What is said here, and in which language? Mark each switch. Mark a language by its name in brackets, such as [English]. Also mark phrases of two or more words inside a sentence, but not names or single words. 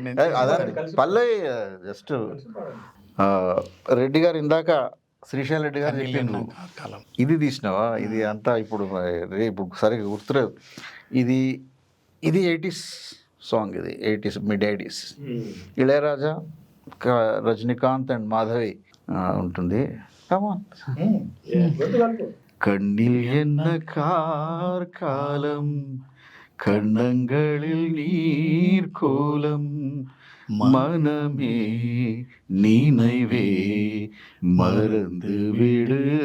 [Telugu] అదే పల్లె జస్ట్ రెడ్డి గారు ఇందాక శ్రీశైల్ రెడ్డి గారు చెప్పిండ్రు, ఇది తీసినావా, ఇది అంతా ఇప్పుడు సరిగ్గా గుర్తులేదు. ఇది 80s సాంగ్, ఇది 80s మిడ్ 80s. ఇళయరాజా, రజనీకాంత్ అండ్ మాధవి ఉంటుంది. [Tamil] கண்ணில் என்ன கார்காலம், கண்ணங்களில் நீர் கோலம், மனமே நினைவே மறந்து விடு,